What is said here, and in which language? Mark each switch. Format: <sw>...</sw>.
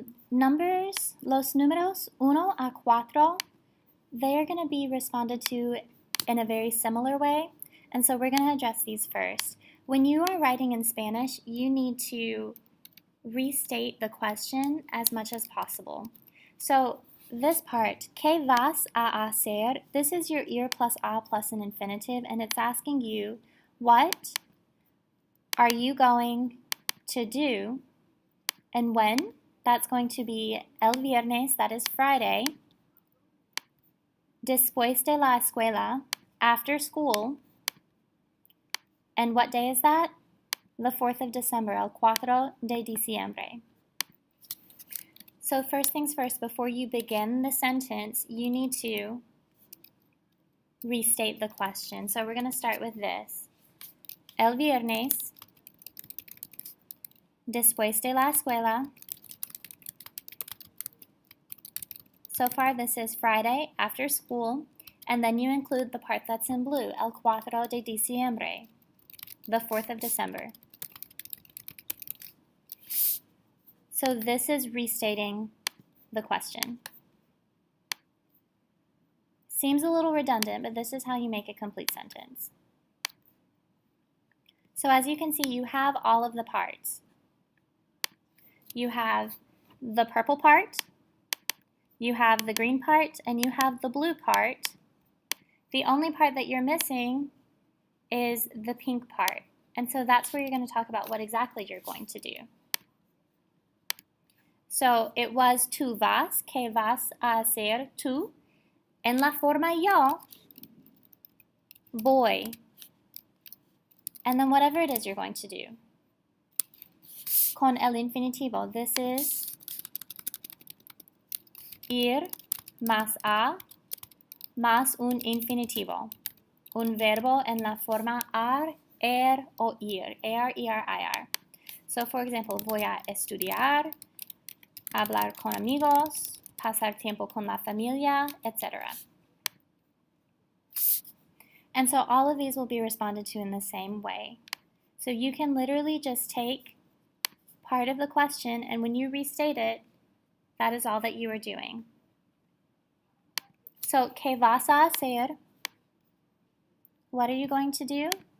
<en>Numbers,</en> <es>los números 1 a 4,</es> <en>they are going to be responded to in a very similar way, and so we're going to address these first. When you are writing in Spanish, you need to restate the question as much as possible. So this part,</en> <es>¿qué vas a hacer?</es> <en>This is your ir plus a plus an infinitive, and it's asking you, what are you going to do? And when? That's going to be</en> <es>el viernes,</es> <en>that is Friday.</en> <es>Después de la escuela,</es> <en>after school. And what day is that? The 4th of December,</en> <es>el 4 de diciembre.</es> <en>So first things first, before you begin the sentence, you need to restate the question. So we're going to start with this.</en> <es>El viernes, después de la escuela.</es> <en>So far this is Friday, after school, and then you include the part that's in blue,</en> <es>el 4 de diciembre,</es> <en>the 4th of December. So this is restating the question. Seems a little redundant, but this is how you make a complete sentence. So as you can see, you have all of the parts. You have the purple part, you have the green part, and you have the blue part. The only part that you're missing is the pink part. And so that's where you're going to talk about what exactly you're going to do. So it was</en> <es>tú vas, ¿qué vas a hacer tú? En la forma yo, voy.</es> <en>And then whatever it is you're going to do.</en> <es>Con el infinitivo,</es> <en>this is</en> <es>ir más a más un infinitivo. Un verbo en la forma ar, o ir. Ar, ir.</es> <en>So for example,</en> <es>voy a estudiar, hablar con amigos, pasar tiempo con la familia, etc.</es> <en>And so all of these will be responded to in the same way. So you can literally just take part of the question, and when you restate it, that is all that you are doing. So,</en> <es>¿qué vas a hacer?</es> <en>What are you going to do?</en>